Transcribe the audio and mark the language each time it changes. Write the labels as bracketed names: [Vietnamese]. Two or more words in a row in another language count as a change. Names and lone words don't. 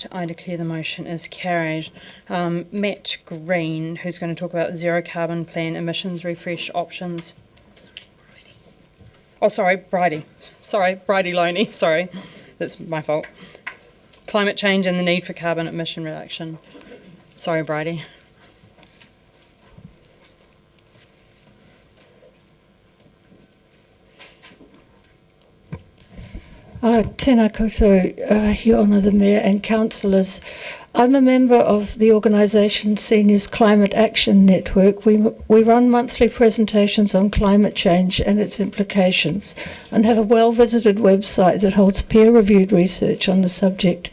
[English] I declare the motion is carried. Matt Green, who's going to talk about zero carbon plan emissions refresh options. Oh, sorry, Bridie. Sorry, Bridie Loney. Sorry, that's my fault. Climate change and the need for carbon emission reduction. Sorry, Bridie. [Māori] Tēnā koutou, [English] Your Honour the Mayor and councillors. I'm a member of the organisation Seniors Climate Action Network. We run monthly presentations on climate change and its implications and have a well-visited website that holds peer-reviewed research on the subject.